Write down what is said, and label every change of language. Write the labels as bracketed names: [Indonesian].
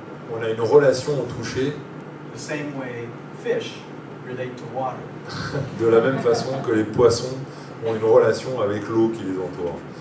[French] qu'on a une relation au toucher [English] the same way fish relate to water. [French] de la même façon que les poissons ont une relation avec l'eau qui les entoure.